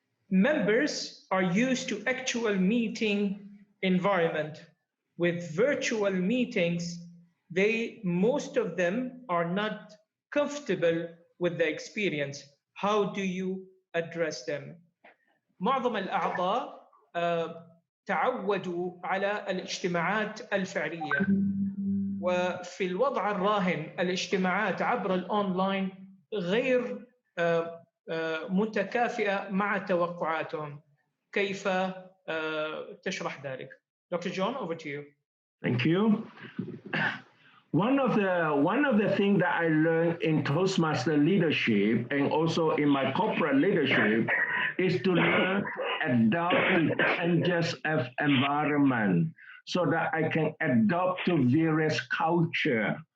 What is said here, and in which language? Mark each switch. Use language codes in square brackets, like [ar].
[en] Members are used to actual meeting environment. With virtual meetings, most of them are not comfortable with the experience. How do you address them? [ar] معظم الأعضاء تعودوا على الاجتماعات الفعلية، وفي الوضع الراهن الاجتماعات عبر الأونلاين غير متكافئة مع توقعاتهم. كيف تشرح ذلك؟ Dr. [en] John, over to you. Thank you. One of the things that I learned in Toastmaster leadership and also in my corporate leadership is to learn to adapt to changes of environment so that I can adapt to various culture.